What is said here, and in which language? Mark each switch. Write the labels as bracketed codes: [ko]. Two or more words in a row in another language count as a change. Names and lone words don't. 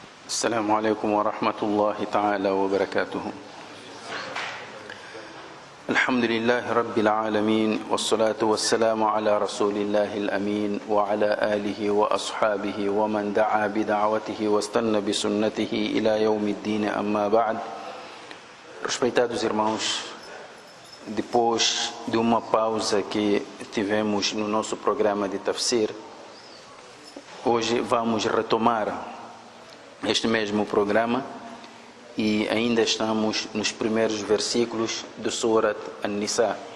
[ar] السلام عليكم ورحمة الله تعالى وبركاته. الحمد لله رب العالمين والصلاة والسلام على رسول الله الأمين وعلى آله وأصحابه ومن دعا بدعوته واستنى بسنته إلى يوم الدين. أما بعد. [pt] Respeitados irmãos, depois de uma pausa que tivemos no nosso programa de tafsir, hoje vamos retomar este mesmo programa e ainda estamos nos primeiros versículos do Surat An-Nisa.